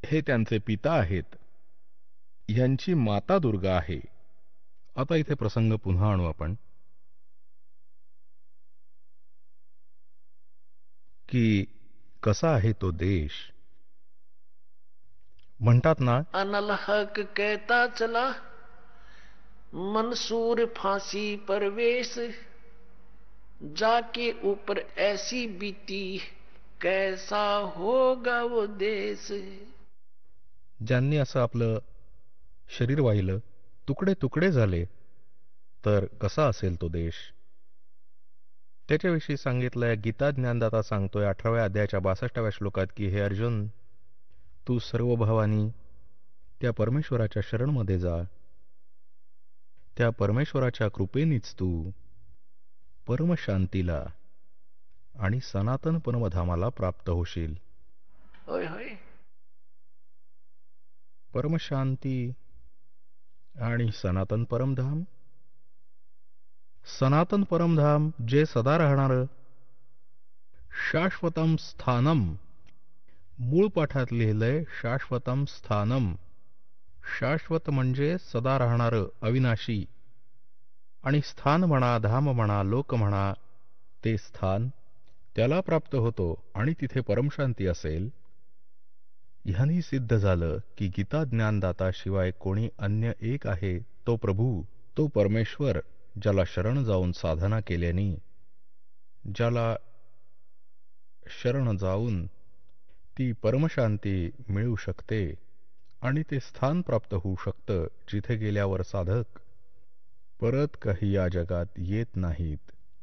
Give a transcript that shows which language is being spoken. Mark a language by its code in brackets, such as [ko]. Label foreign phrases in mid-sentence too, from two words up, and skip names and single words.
[mr] हे त्यांचे पिता आहेत, यांची माता दुर्गा आहे. आता इथे प्रसंग पुन्हा आणू आपण की कसा आहे तो देश. म्हणतात ना, [hi] अनल हक कहता चला मंसूर फांसी परवेश, जाके ऊपर ऐसी बीती कैसा होगा वो देश. [mr] ज्यांनी असं आपलं शरीर वाहिलं, तुकडे तुकडे झाले, तर कसा असेल तो देश. त्याच्याविषयी सांगितलंय. गीता ज्ञानदाता सांगतोय 18व्या अध्यायाच्या 62व्या श्लोकात की हे अर्जुन, तू सर्व भावानी त्या परमेश्वराच्या शरणमध्ये जा. त्या परमेश्वराच्या कृपेनीच तू परमशांतीला आणि सनातन परमधामाला प्राप्त होशील. होय होय. परमशांती आणि सनातन परमधाम. सनातन परमधाम जे सदा राहणारं [sa] शाश्वतम स्थानम. [mr] मूळ पाठात लिहिलंय [sa] शाश्वतम स्थानम. [mr] शाश्वत म्हणजे सदा राहणारं, अविनाशी. आणि स्थान म्हणा, धाम म्हणा, लोक म्हणा, ते स्थान त्याला प्राप्त होतो आणि तिथे परमशांती असेल. ह्यानी सिद्ध झालं की गीता ज्ञानदाता शिवाय कोणी अन्य एक आहे, तो प्रभू, तो परमेश्वर, ज्याला शरण जाऊन साधना केल्याने, ज्याला शरण जाऊन ती परमशांती मिळू शकते आणि ते स्थान प्राप्त होऊ शकतं जिथे गेल्यावर साधक परत काही या जगात येत नाहीत.